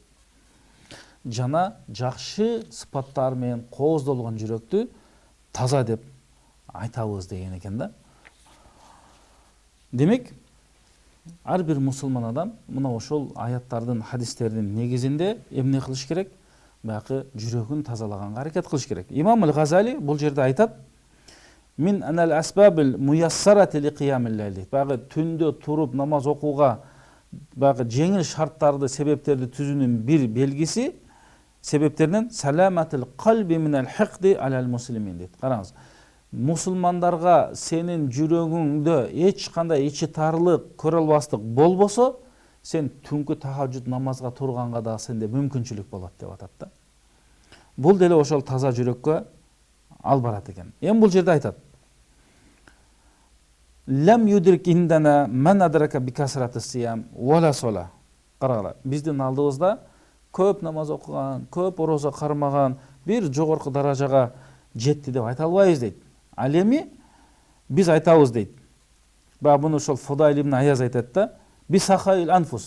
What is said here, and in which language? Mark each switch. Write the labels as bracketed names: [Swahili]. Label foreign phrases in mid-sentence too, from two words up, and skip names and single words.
[Kyrgyz] Жана жакшы сыпаттар менен кооздолгон жүрөктү таза деп айтабыз деген экен да. Демек, ар бир мусулман адам мына ошол аяттардын, хадистердин негизинде эмне кылыш керек? Баягы жүрөгүн тазалаганга аракет кылыш керек. Имам Газали бул жерде айтат: [Arabic] "من أن الأسباب الميسرة لقيام الليل." [Kyrgyz] Баягы түндө туруп намаз окууга баягы жеңил шарттарды, себептерди түзүүнүн бир белгиси себептеринен [Arabic] سلامة القلب من الحقد على المسلمين [Kyrgyz] дейт. Караңыз. Мусулмандарга сенин жүрөгүңдө эч кандай ичи тарлык, көрө албастык болбосо, сен түнкү тахажжуд намазга турганга да сенде мүмкүнчүлүк болот деп атат да. Бул деле ошол таза жүрөккө ал барат экен. Эми бул жерде айтат: [Arabic] "لم يدرك عندنا من أدرك بكثرة الصيام ولا الصلاة." [Kyrgyz] Карагыла, биздин алдыбызда көп намаз окуган, көп орозо кармаган, бир жогорку даражага жетти деп айта албайбыз дейт. Ал эми биз айтабыз дейт. Баягы муну ошол Фудайл ибн Аяз айтат да: [Arabic] "بسخاء الأنفس."